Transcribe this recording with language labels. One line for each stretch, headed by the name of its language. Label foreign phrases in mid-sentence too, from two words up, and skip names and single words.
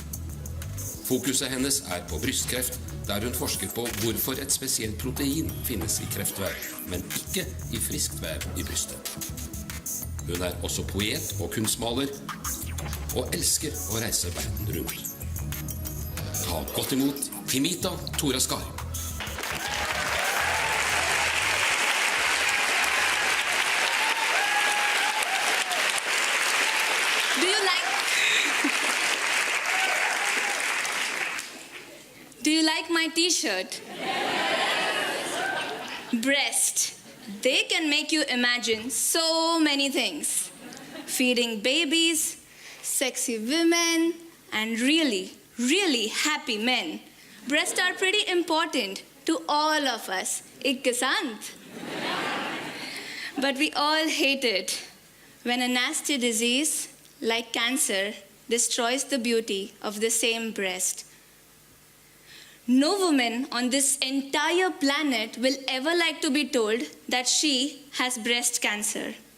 Norwegian: Fokuset hennes er på brystkreft, der hun forsker på hvorfor et spesielt protein finnes i kreftvev, men ikke i friskt vev i brystet. Hun er også poet og kunstmaler, og elsker å reise verden rundt. Ta godt imot Jimita Toraskar.
English: Do you like my t-shirt? Breast. They can make you imagine so many things. Feeding babies, sexy women, and really, really happy men. Breasts are pretty important to all of us.
Norwegian: Ikke sant?
English: But we all hate it when a nasty disease like cancer destroys the beauty of the same breast. No woman on this entire planet will ever like to be told that she has breast cancer.